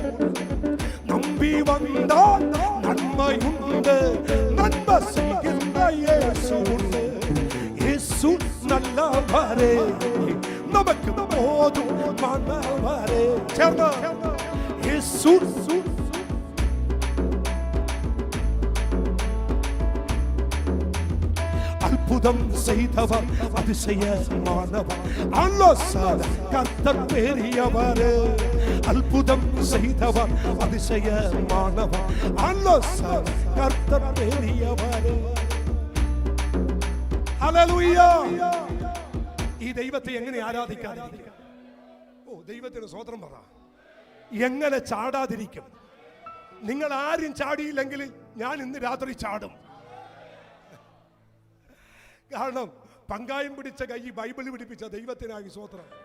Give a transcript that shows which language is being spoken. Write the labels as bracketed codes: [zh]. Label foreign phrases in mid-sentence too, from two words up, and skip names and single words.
[ml] നമ്പി വന്നാൽ നന്മയുണ്ട്, നന്മ ചെയ്യുന്ന യേശുവുണ്ട്. യേശു നല്ലവരേ, നമുക്ക് പോതും മാനവരേ. ചേർന്ന് യേശു [ta] அற்புதம் செய்தவர், அதிசயமானவர், ஆலோசனை கர்த்தர் பெரியவர். அற்புதம் செய்தவர், அதிசயமானவர், ஆலோசனை கர்த்தர் பெரியவர். [ml] ഹല്ലേലൂയ. ഈ ദൈവത്തെ എങ്ങനെ ആരാധിക്കാതിരിക്കും? ഓ, ദൈവത്തിന് സ്തോത്രം പറ. എങ്ങനെ ചാടാതിരിക്കും? നിങ്ങൾ ആരും ചാടിയില്ലെങ്കിൽ ഞാൻ ഇന്ന് രാത്രി ചാടും. കാരണം പങ്കായം പിടിച്ച കൈ ബൈബിൾ പിടിപ്പിച്ച ദൈവത്തിനായി സ്തോത്രം.